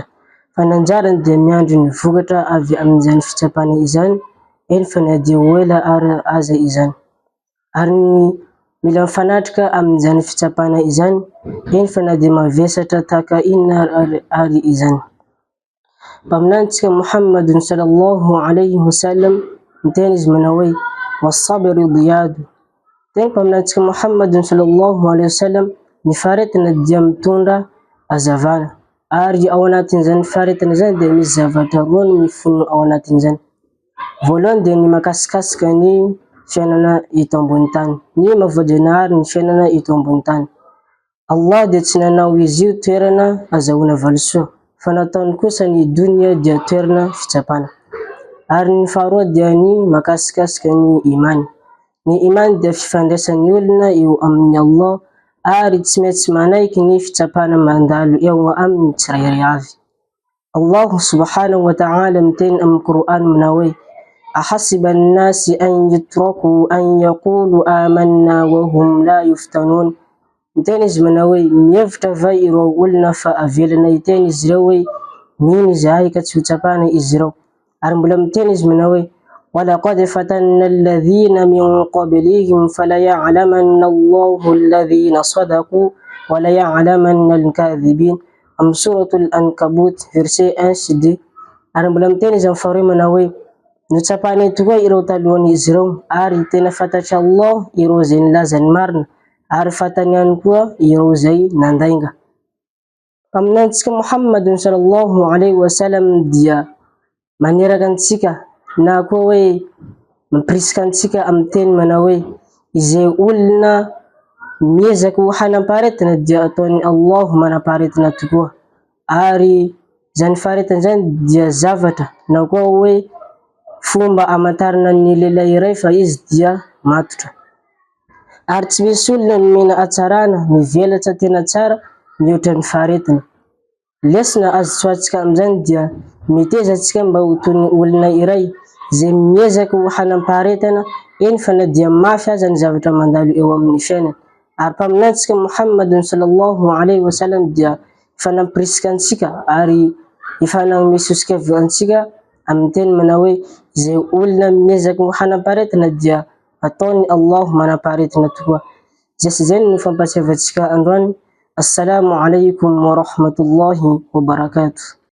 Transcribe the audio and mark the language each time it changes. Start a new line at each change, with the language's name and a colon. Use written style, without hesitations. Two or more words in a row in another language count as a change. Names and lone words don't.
Malagasy: Fa ny anjarany dia miandry ny vokatra avy amin'izany fitsapana izany, eny fa na dia ho ela ary aza izany. Ary ny mila mifanatrika amin'izany fitsapana izany, eny fa na dia mavesatra tahaka inona ary izany. Mpaminantsika Muhammadun
Arabic: صلى الله عليه وسلم
Malagasy: miteny izy manao hoe
Arabic: والصبر ضياء.
Malagasy: Teny mpaminantsika Muhammadun
Arabic: صلى الله عليه وسلم,
Malagasy: ny faharetana dia mitondra hazavana, ary ao anatin'izany faharetana izany dia misy zavatra roa no mifono ao anatin'izany. Voalohany dia ny makasikasika ny fiainana eto ambony tany, ny mahavoajanahary ny fiainana eto ambony tany. Allah dia tsy nanao izy io toerana azahoana valisoa, fa nataony kosa ny dunia dia toerana fitsapana. Ary ny faharoa dia ny makasikasika ny imany. Ny imany dia fifandraisan'ny olona eo amin'ny Allah, ary tsy maintsy manaiky ny fitsapana mandalo eo amin'ny tsirairay avy.
Arabic: الله سبحانه وتعالى
Malagasy: miteny amin'ny Quran manao hoe
Arabic: أحسب الناس أن يتركوا أن يقولوا آمنا وهم لا يفتنون.
Malagasy: Miteny izy manao hoe mihevitra va ireo olona fa avelana hiteny izy ireo hoe mino izahay ka tsy ho tsapana izy ireo. Ary mbola miteny izy manao hoe
Arabic: ولقد فتنا الذين من قبلهم فليعلمن الله الذين صدقوا وليعلمن الكاذبين.
Malagasy: Amin'ny
Arabic: سورة العنكبوت
Malagasy: verset 1 sy 2. Ary mbola miteny izy amin'ny faharoa manao hoe notsapany tokoa ireo talohan'izy ireo, ary tena fantatry Allah ireo izay nilaza ny marina, ary fantany ihany koa ireo izay nandainga. Mpaminantsika Muhammadun
Arabic: صلى الله عليه وسلم
Malagasy: dia maneraka antsika na koa hoe mampirisika antsika amin'ny teny manao hoe izay olona miezaka ho hanam-paharetana dia ataony Allah manam-paharetana tokoa, ary izany faharetana izany dia zavatra na koa hoe fomba amantarana ny lehilahy iray fa izy dia matotra. Ary tsy misy olona nomena hatsarana mivelatra tena tsara mihoatra ny faharetana. Lesona azo tsoatsika amin'izany dia miteza antsika mba ho toy ny olona iray izay miezaka ho hanam-paharetana, eny fa na dia mafy aza ny zavatra mandalo eo amin'ny fiainana. Ary mpaminantsika Muhammadun
Arabic: صلى الله عليه وسلم
Malagasy: dia fanampirisika antsika ary ifanagome sosokevy-antsika amin'ny teny manao hoe izay olona miezaka ho hanam-paharetana dia ataony Allah manam-paharetana tokoa. Zay sy izay no fampasiavantsika androany.
Arabic: السلام عليكم ورحمة الله وبركاته.